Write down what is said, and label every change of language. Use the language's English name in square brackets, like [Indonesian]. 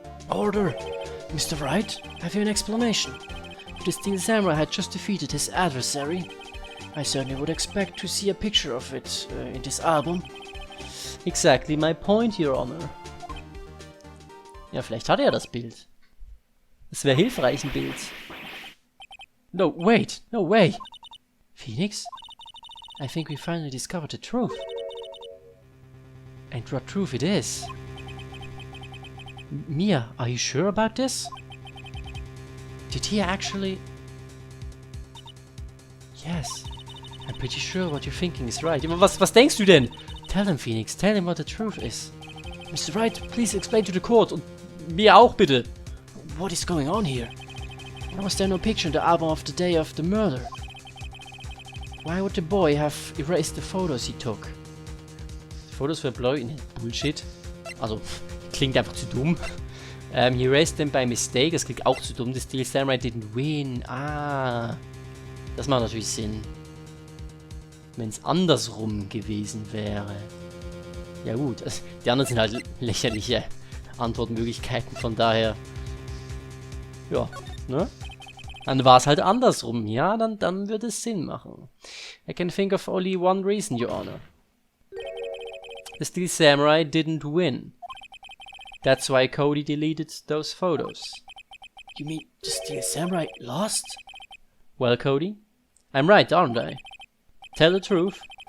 [English] Order! Mr. Wright, have you an explanation? If the Steel Samurai had just defeated his adversary, I certainly would expect to see a picture of it in this album. Exactly my point, Your Honor. [German] Ja, vielleicht hat er das Bild. Es wäre hilfreich, ein Bild. [English] No, wait! No way! Phoenix? I think we finally discovered the truth. And what truth it is? Mia, are you sure about this? Did he actually... Yes. I'm pretty sure what you're thinking is right. [German] Was denkst du denn? [English] Tell him, Phoenix. Tell him what the truth is. Mr. Wright, please explain to the court. [German] Und mir auch, bitte. [English] What is going on here? Why was there no picture in the album of the day of the murder? Why would the boy have erased the photos he took? Photos were blurry. Bullshit. [German] Also, klingt einfach zu dumm. [English] He erased them by mistake. [German] Das klingt auch zu dumm. [English] The Steel Samurai didn't win. Ah. [German] Das macht natürlich Sinn. Wenn es andersrum gewesen wäre. Ja gut, also, die anderen sind halt lächerliche Antwortmöglichkeiten, von daher... Ja, ne? Dann war es halt andersrum, ja, dann würde es Sinn machen. [English] I can think of only one reason, Your Honor. The Steel Samurai didn't win. That's why Cody deleted those photos. You mean the Steel Samurai lost? Well, Cody, I'm right, aren't I? Tell the truth.